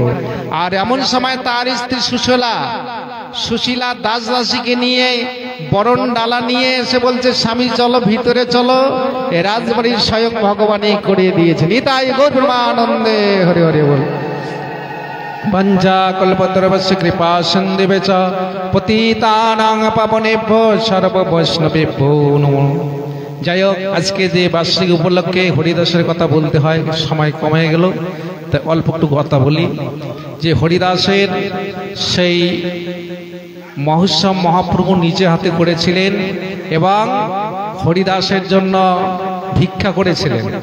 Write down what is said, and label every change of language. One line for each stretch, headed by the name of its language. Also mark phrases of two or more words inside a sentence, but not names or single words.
Bangla: আর এমন সময় তার স্ত্রী সুশীলা দাসদাসীকে নিয়ে বরণ ডালা নিয়ে এসে বলছে, স্বামী চলো ভিতরে চলো, এ রাজবাড়ির স্বয়ং ভগবানই করে দিয়েছেন। তাই গৌরমানন্দে হরে হরে বল।
Sanskrit: বঞ্জা কল্পতরুশ্চ কৃপা সিন্ধুবে চ পতিতানাং পাবনেভ্যো সর্ব বৈষ্ণবেভ্যো নমো।
Bangla: যাই হোক, আজকে যে বার্ষিক উপলক্ষে হরিদাসের কথা বলতে হয়, সময় কমে গেল, তাই অল্প একটু কথা বলি। যে হরিদাসের সেই মহোৎসব মহাপ্রভু নিজে হাতে করেছিলেন এবং হরিদাসের জন্য ভিক্ষা করেছিলেন।